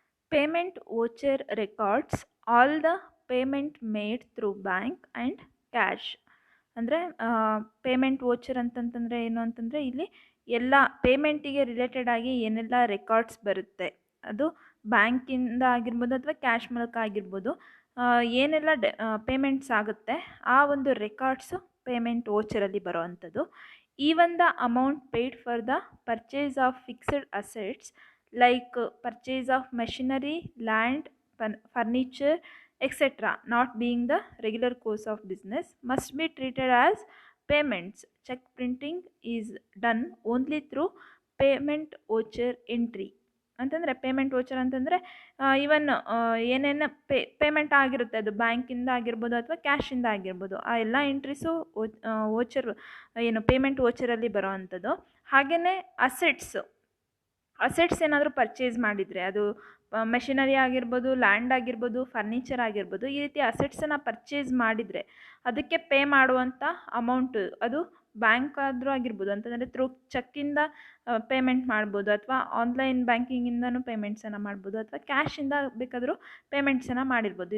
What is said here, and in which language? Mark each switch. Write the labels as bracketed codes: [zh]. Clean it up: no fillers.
[en] Payment voucher records all the payment made through bank and cash. [kn] ಅಂದರೆ payment voucher ಅಂತಂತಂದರೆ ಏನು ಅಂತಂದರೆ ಇಲ್ಲಿ ಎಲ್ಲ ಪೇಮೆಂಟಿಗೆ ರಿಲೇಟೆಡ್ ಆಗಿ ಏನೆಲ್ಲ ರೆಕಾರ್ಡ್ಸ್ ಬರುತ್ತೆ, ಅದು ಬ್ಯಾಂಕಿಂದ ಆಗಿರ್ಬೋದು ಅಥವಾ ಕ್ಯಾಶ್ ಮೂಲಕ ಆಗಿರ್ಬೋದು, ಏನೆಲ್ಲ ಪೇಮೆಂಟ್ಸ್ ಆಗುತ್ತೆ ಆ ಒಂದು ರೆಕಾರ್ಡ್ಸು ಪೇಮೆಂಟ್ ವೋಚರಲ್ಲಿ ಬರೋ ಅಂಥದ್ದು. [en] Even the amount paid for the purchase of fixed assets like purchase of machinery, land, furniture, etc., not being the regular course of business, must be treated as payments. Check printing is done only through payment voucher entry. [kn] ಅಂತಂದರೆ payment voucher ಅಂತಂದರೆ even ಏನೇನು payment ಆಗಿರುತ್ತೆ, ಅದು ಬ್ಯಾಂಕಿಂದ ಆಗಿರ್ಬೋದು ಅಥವಾ ಕ್ಯಾಶಿಂದ ಆಗಿರ್ಬೋದು, ಆ ಎಲ್ಲ ಎಂಟ್ರೀಸು ವೋಚರ್ ಏನು ಪೇಮೆಂಟ್ ವೋಚರಲ್ಲಿ ಬರೋ ಅಂಥದ್ದು. ಹಾಗೆಯೇ ಅಸೆಟ್ಸ್ ಏನಾದರೂ ಪರ್ಚೇಸ್ ಮಾಡಿದರೆ, ಅದು ಮೆಷಿನರಿ ಆಗಿರ್ಬೋದು, ಲ್ಯಾಂಡ್ ಆಗಿರ್ಬೋದು, ಫರ್ನಿಚರ್ ಆಗಿರ್ಬೋದು, ಈ ರೀತಿ ಅಸೆಟ್ಸನ್ನು ಪರ್ಚೇಸ್ ಮಾಡಿದರೆ ಅದಕ್ಕೆ ಪೇ ಮಾಡುವಂಥ ಅಮೌಂಟು ಅದು ಬ್ಯಾಂಕ್ ಆದರೂ ಆಗಿರ್ಬೋದು, ಅಂತಂದರೆ ಥ್ರೂ ಚೆಕ್ಕಿಂದ ಪೇಮೆಂಟ್ ಮಾಡ್ಬೋದು, ಅಥವಾ ಆನ್ಲೈನ್ ಬ್ಯಾಂಕಿಂಗಿಂದನೂ ಪೇಮೆಂಟ್ಸನ್ನು ಮಾಡ್ಬೋದು, ಅಥವಾ ಕ್ಯಾಶಿಂದ ಬೇಕಾದರೂ ಪೇಮೆಂಟ್ಸನ್ನು ಮಾಡಿರ್ಬೋದು.